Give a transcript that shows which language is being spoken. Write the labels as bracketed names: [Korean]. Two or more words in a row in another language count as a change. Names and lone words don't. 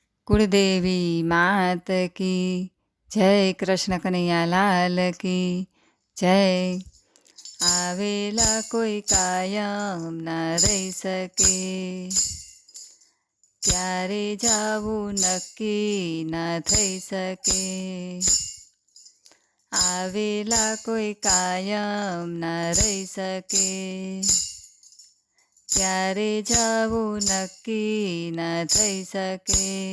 [Hindi] कुलदेवी मात की जय, कृष्ण कन्हैया लाल की जय। [Gujarati] આવેલા કોઈ કાયમ ન રહી શકે, ત્યારે જાવું નક્કી ન થઈ શકે। આવેલા કોઈ કાયમ ન રહી શકે, ત્યારે જાવું નક્કી ન થઈ શકે।